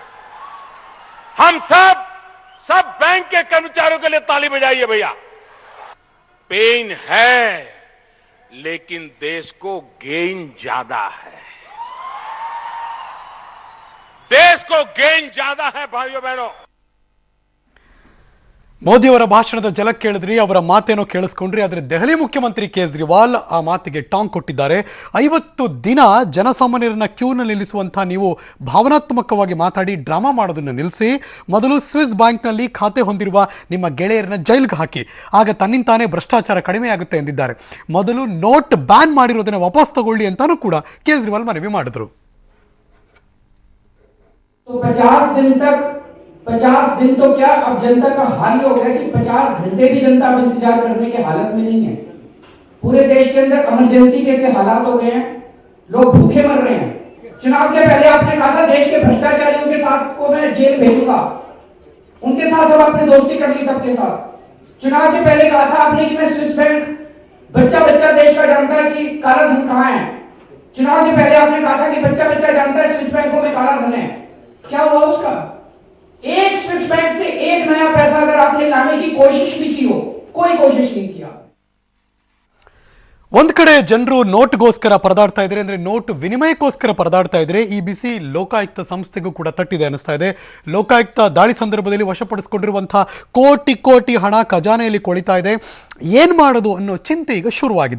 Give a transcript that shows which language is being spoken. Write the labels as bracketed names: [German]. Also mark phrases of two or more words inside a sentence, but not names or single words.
[Hindi] हम सब बैंक के कर्मचारियों के लिए ताली बजाइए भैया। पेन है, लेकिन देश को गेन ज्यादा है, देश को गेन ज्यादा है भाइयों बहनों। [Kannada] ಮೋದಿಯವರ ಭಾಷಣದ ಜಲ ಕೇಳಿದ್ರಿ, ಅವರ ಮಾತೇನೋ ಕೇಳಿಸ್ಕೊಂಡ್ರಿ. ಆದರೆ ದೆಹಲಿ ಮುಖ್ಯಮಂತ್ರಿ ಕೇಜ್ರಿವಾಲ್ ಆ ಮಾತಿಗೆ ಟಾಂಗ್ ಕೊಟ್ಟಿದ್ದಾರೆ. 50 ದಿನ ಜನಸಾಮಾನ್ಯರನ್ನ ಕ್ಯೂನಲ್ಲಿ ನಿಲ್ಲಿಸುವಂಥ ನೀವು ಭಾವನಾತ್ಮಕವಾಗಿ ಮಾತಾಡಿ ಡ್ರಾಮಾ ಮಾಡೋದನ್ನು ನಿಲ್ಲಿಸಿ, ಮೊದಲು ಸ್ವಿಸ್ ಬ್ಯಾಂಕ್ನಲ್ಲಿ ಖಾತೆ ಹೊಂದಿರುವ ನಿಮ್ಮ ಗೆಳೆಯರನ್ನ ಜೈಲ್ಗೆ ಹಾಕಿ, ಆಗ ತನ್ನಿಂತಾನೇ ಭ್ರಷ್ಟಾಚಾರ ಕಡಿಮೆ ಆಗುತ್ತೆ ಎಂದಿದ್ದಾರೆ. ಮೊದಲು [English] note ban [Kannada] ಮಾಡಿರೋದನ್ನ ವಾಪಸ್ ತಗೊಳ್ಳಿ ಅಂತಾನೂ ಕೂಡ ಕೇಜ್ರಿವಾಲ್ ಮನವಿ ಮಾಡಿದ್ರು. [Hindi] 50 दिन तो क्या, अब जनता का हाल ही हो गया कि 50 घंटे भी जनता अब इंतजार करने के हालत में नहीं है। पूरे देश के अंदर इमरजेंसी के से हालात हो गए हैं, लोग भूखे मर रहे हैं। चुनाव के पहले आपने कहा था देश के भ्रष्टाचारियों के साथ को मैं जेल भेजूंगा, उनके साथ अब आपने दोस्ती कर ली सबके साथ। चुनाव के पहले कहा था आपने कि मैं स्विस बैंक, बच्चा देश का जानता है कि काला धन कहां है। चुनाव के पहले आपने कहा था कि बच्चा जानता है स्विस बैंकों में काला धन है। क्या हुआ उसका? एक स्विस बैंक से एक नया पैसा अगर आपने लाने की कोशिश भी की हो, कोई कोशिश नहीं किया। [Kannada] ಒಂದ್ ಕಡೆ ಜನರು ನೋಟ್ಗೋಸ್ಕರ ಪರದಾಡ್ತಾ ಇದ್ದಾರೆ, ಅಂದ್ರೆ ನೋಟ್ ವಿನಿಮಯಕ್ಕೋಸ್ಕರ ಪರದಾಡ್ತಾ ಇದ್ರೆ ಈ ಬಿಸಿ ಲೋಕಾಯುಕ್ತ ಸಂಸ್ಥೆಗೂ ಕೂಡ ತಟ್ಟಿದೆ ಅನಿಸ್ತಾ ಇದೆ. ಲೋಕಾಯುಕ್ತ ದಾಳಿ ಸಂದರ್ಭದಲ್ಲಿ ವಶಪಡಿಸಿಕೊಂಡಿರುವಂತಹ ಕೋಟಿ ಹಣ ಖಜಾನೆಯಲ್ಲಿ ಕೊಳಿತಾ ಇದೆ. ಏನ್ ಮಾಡೋದು ಅನ್ನೋ ಚಿಂತೆ ಈಗ ಶುರುವಾಗಿದೆ.